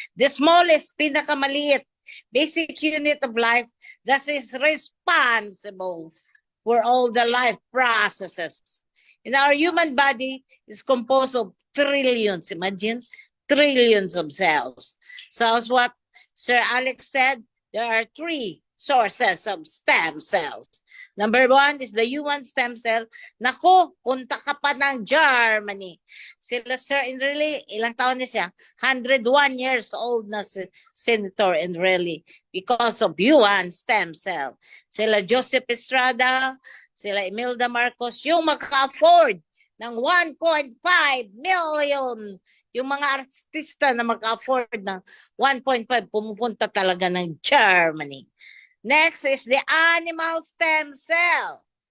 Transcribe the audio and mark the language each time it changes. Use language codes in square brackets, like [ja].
[en] The smallest, pinakamaliit, basic unit of life that is responsible for all the life processes. In our human body is composed of trillions, imagine, trillions of cells. So as what Sir Alex said, there are three sources of stem cells. Number one is the human stem cell. [tl] Naku, punta ka pa ng Germany. Sila Sir Enrile, ilang taon na siya? 101 years old na si Senator Enrile because of human stem cell. Sila Joseph Estrada, sila Imelda Marcos, yung maka-afford ng 1.5 million. Yung mga artista na maka-afford ng 1.5, pumupunta talaga ng Germany. [en] Next is the animal stem cell.